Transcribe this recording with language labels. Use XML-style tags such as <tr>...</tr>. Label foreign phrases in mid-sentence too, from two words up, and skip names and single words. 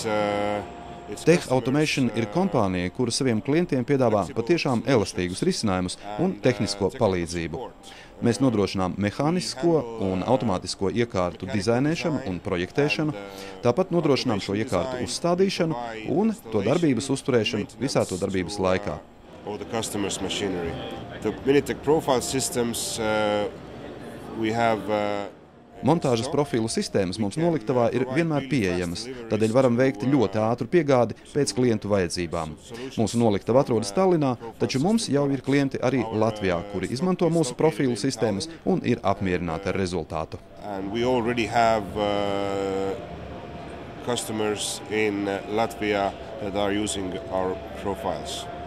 <lv>Tech Automation ir kompānija, kura saviem klientiem piedāvā patiešām elastīgus risinājumus un tehnisko palīdzību. Mēs nodrošinām mehānisko un automātisko iekārtu dizainēšanu un projektēšanu, tāpat nodrošinām šo iekārtu uzstādīšanu un to darbības uzturēšanu visā to darbības laikā. Montāžas profilu sistēmas mums noliktavā ir vienmēr pieejamas, tādēļ varam veikt ļoti ātru piegādi pēc klientu vajadzībām. Mūsu noliktava atrodas Tallinā, taču mums jau ir klienti arī Latvijā, kuri izmanto mūsu profilu sistēmas un ir apmierināti ar rezultātu.</lv> <en>Customers in Latvia that are using our profiles.</en>